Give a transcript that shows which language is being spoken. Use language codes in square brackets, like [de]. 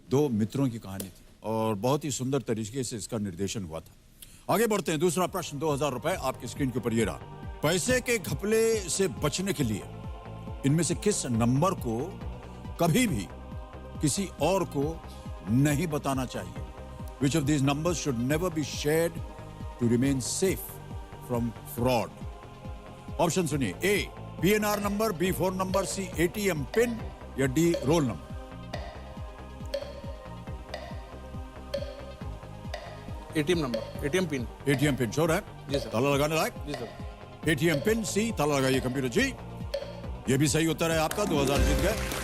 [hi] 2 मित्रों की कहानी थी और बहुत ही सुंदर तरीके से इसका निर्देशन हुआ था। आगे बढ़ते हैं, दूसरा प्रश्न, 2000 रुपए आपकी स्क्रीन के ऊपर ये रहा। पैसे के घपले से बचने के लिए इनमें से किस नंबर को कभी भी किसी और को नहीं बताना चाहिए? [en] Which of these numbers should never be shared to remain safe from fraud? [hi] Option सुनिए, ए PNR number, B phone number, सी ATM पिन या D roll number. ATM number, ATM pin. ATM pin sure है? जी sir. ताला लगाने लायक? जी sir. ATM pin सी, ताला लगाइए computer जी। ये भी सही उत्तर है आपका, 2000 जीत गए।